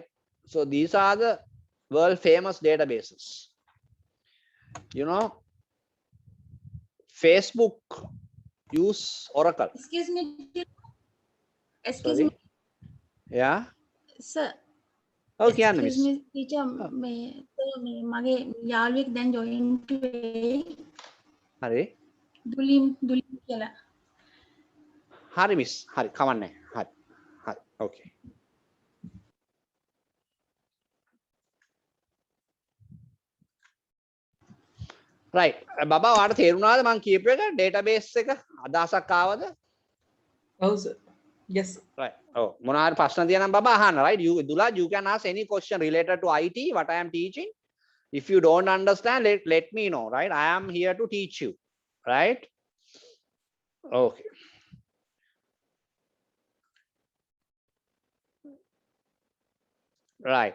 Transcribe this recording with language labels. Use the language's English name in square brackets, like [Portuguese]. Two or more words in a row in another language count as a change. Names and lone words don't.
[English] So these are the world famous databases. You know, Facebook use Oracle. Excuse me. Excuse Sorry? me, Yeah. sir. Okay, Anna, Excuse miss. me, teacher. [Sinhala] මගේ යාළුවෙක් දැන් join වෙයි. [English] Hari. [Sinhala] දුලින් කියලා. [English] Hari, miss. Hari, come on. Hari. Hari. Okay. Right. [Sinhala] බබා ඔයාලට තේරුණාද මං කියපු එක database එක අදහසක් ආවද? [English] Oh, sir. Yes. Right. [Sinhala] Oh, මොනවා හරි ප්‍රශ්න තියෙනවා බබා අහන්න. [English] Right. You can ask any question related to IT what I am teaching. If you don't understand, let me know. Right. I am here to teach you. Right. Okay. Right.